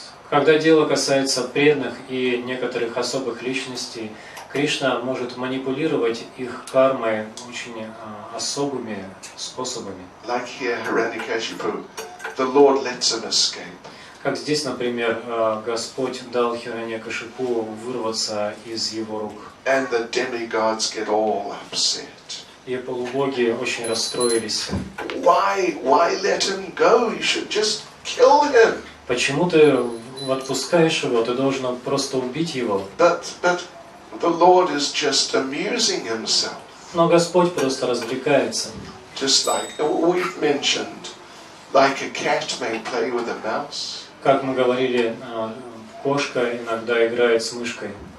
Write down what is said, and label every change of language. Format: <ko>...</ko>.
<ru>Когда дело касается преданных и некоторых особых личностей, Кришна может манипулировать их кармой очень особыми способами.</ru> <en>Like here, Hiranyakashipu, the Lord lets him escape.</en> <ru>Как здесь, например, Господь дал Хираньякашипу вырваться из его рук.</ru> <en>And the demigods get all upset.</en> <ru>И полубоги очень расстроились.</ru> <en>Why let him go? You should just kill him.</en> <ru>Почему ты отпускаешь его? Ты должен просто убить его.</ru> <en>But the Lord is just amusing himself.</en> <ru>Но Господь просто развлекается.</ru> <en>Just like we've mentioned, like a cat may play with a mouse.</en> <ru>Как мы говорили, кошка иногда играет с мышкой.</ru>